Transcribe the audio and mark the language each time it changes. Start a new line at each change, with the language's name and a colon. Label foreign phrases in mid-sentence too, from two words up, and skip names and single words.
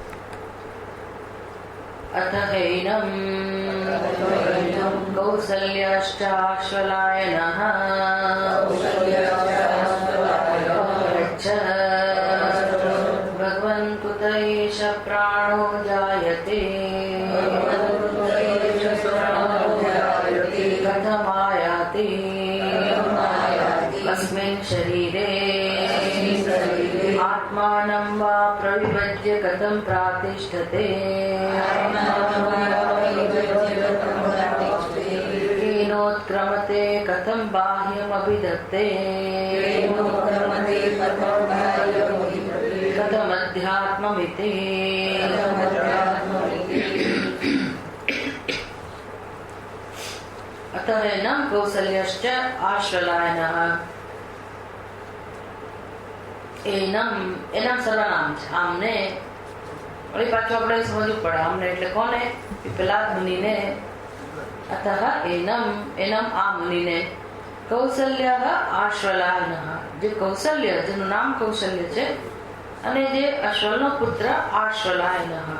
Sanskrit: અથ હૈનમ કૌસલ્યાશ્ચાશ્વલાયનઃ ભગવન કુત એષ પ્રાણો જાયતે કથમાયાતે अस्मिन् शरीरे आत्मानं वा प्रविभज्य कथं प्रातिष्ठते केनोत्क्रमते कथं बाह्यमभिधत्ते कथमध्यात्ममिति अतः एनं कौसल्यश्च आश्वलायनः.
Gujarati: એનમ સર્વનામ છે. આમને વળી પાછું આપણે સમજવું પડે. આમને એટલે કોને? પીપલાદ મુનિને.
Sanskrit: અતઃ એનમ
Gujarati: આ મુનિને કૌસલ્ય આશ્વલાયન, જે કૌસલ્ય, જેનું નામ કૌસલ્ય છે, અને જે અશ્વનો પુત્ર આશ્વલાયન.